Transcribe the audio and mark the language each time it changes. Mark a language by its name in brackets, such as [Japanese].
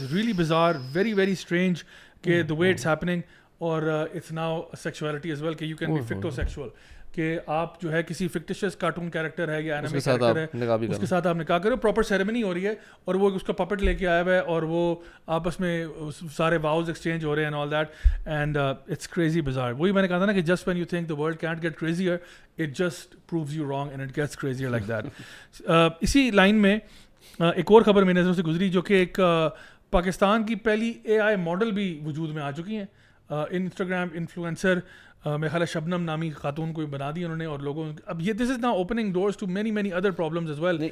[English] it's really bizarre, very very strange کہ the way it's happening, اور it's now sexuality as well کہ you can be fictosexual, [Urdu] کہ آپ جو ہے کسی فکٹیشس کارٹون کیریکٹر ہے یا اینیمے کیریکٹر ہے, اس کے ساتھ آپ نکاح کرو. پراپر سیریمنی ہو رہی ہے, اور وہ اس کا پپٹ لے کے آیا ہوا ہے, اور وہ آپس میں سارے واؤز ایکسچینج ہو رہے ہیں [English] And all that, and it's crazy bizarre. [Urdu] وہی میں نے کہا تھا نا کہ [English] Just when you think the world can't get crazier, it just proves you wrong and it gets crazier like that. [Urdu] اسی لائن میں ایک اور خبر میری نظروں سے گزری, جو کہ ایک پاکستان کی پہلی AI ماڈل بھی وجود میں آ چکی ہیں. انسٹاگرام انفلوئنسر, میرا خیال ہے شبنم نامی خاتون کو بنا دی انہوں نے, اور لوگوں اب یہ [English] This is now opening doors to many many other problems as well.